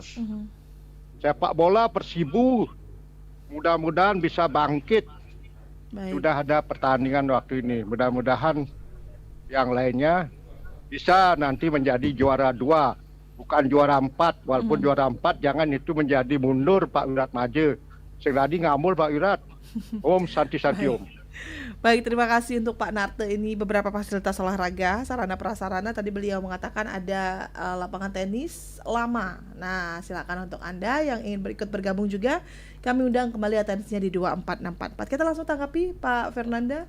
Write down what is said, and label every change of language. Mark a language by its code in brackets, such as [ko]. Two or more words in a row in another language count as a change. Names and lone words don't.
[id] Sepak bola Persibu mudah-mudahan bisa bangkit. Sudah ada pertandingan waktu ini. Mudah-mudahan yang lainnya bisa nanti menjadi juara 2, bukan juara 4. Walaupun juara 4 jangan itu menjadi mundur Pak Wirat Maje. Seladi ngamul Pak Wirat. [sa] ॐ शान्तिः ॐ. [id] Baik, terima kasih untuk Pak Narte. Ini beberapa fasilitas olahraga, sarana prasarana. Tadi beliau mengatakan ada lapangan tenis lama. Nah, silakan untuk Anda yang ingin ikut bergabung juga. Kami undang kembali atensinya di 24644. Kita langsung tanggapi Pak Fernanda.